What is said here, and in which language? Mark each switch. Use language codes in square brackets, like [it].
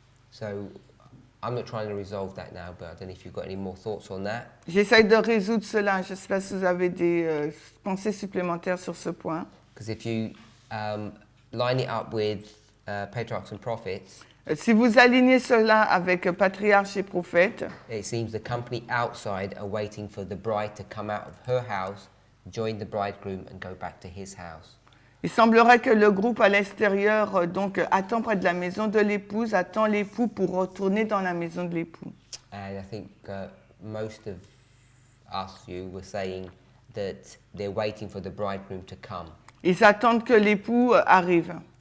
[en] So I'm not trying to resolve that now, but I don't know if you've got any more thoughts on that. [fr] J'essaie de résoudre cela. Je ne sais pas si vous avez des pensées supplémentaires sur ce point. [en] Because if you line it up with patriarchs and prophets, [fr] Si vous alignez cela avec patriarche et prophète, [en] it seems the company outside are waiting for the bride to come out of her house, join the bridegroom, and go back to his house. [fr] il semblerait que le groupe à l'extérieur donc attend près de la maison de l'épouse, attend l'époux pour retourner dans la maison de l'époux. [en] And I think most of us, you were saying that they're waiting for the bridegroom to come. [fr] Ils attendent que l'époux arrive.